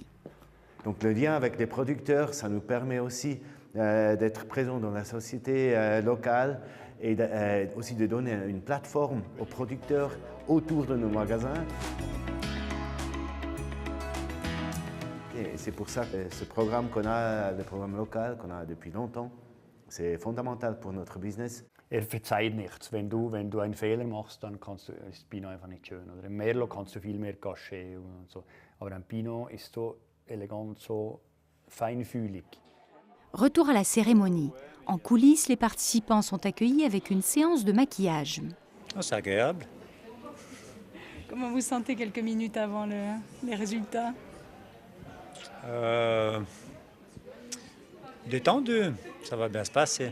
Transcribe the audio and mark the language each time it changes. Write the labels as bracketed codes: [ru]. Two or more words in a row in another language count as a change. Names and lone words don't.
[fr] Donc le lien avec les producteurs, ça nous permet aussi d'être présents dans la société locale et aussi de donner une plateforme aux producteurs autour de nos magasins. Et c'est pour ça que ce programme qu'on a, le programme local qu'on a depuis longtemps, c'est fondamental pour notre business. [de] Verzeiht nichts. Wenn du einen Fehler machst, dann ist Pinot einfach nicht schön. Oder im Merlot kannst du viel mehr cacher und so. Aber ein Pinot ist so elegant, so feinfühlig. [fr] Retour à la cérémonie. En coulisses, les participants sont accueillis avec une séance de maquillage. Oh, c'est agréable. Comment vous sentez quelques minutes avant les résultats? Détendu, ça va bien se passer.